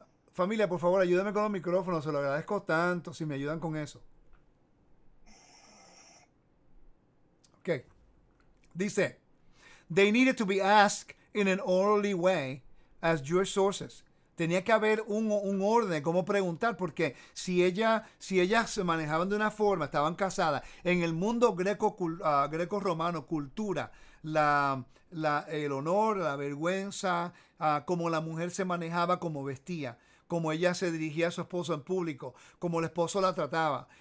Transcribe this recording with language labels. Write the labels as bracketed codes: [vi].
[es] Familia, por favor, ayúdenme con los micrófonos. Se lo agradezco tanto si me ayudan con eso. Ok. [en] Dice, they needed to be asked in an orderly way as Jewish sources. [es] Tenía que haber un orden, cómo preguntar, porque si ellas se manejaban de una forma, estaban casadas, en el mundo greco-romano, cultura, el honor, la vergüenza, cómo la mujer se manejaba, cómo vestía, cómo ella se dirigía a su esposo en público, cómo el esposo la trataba.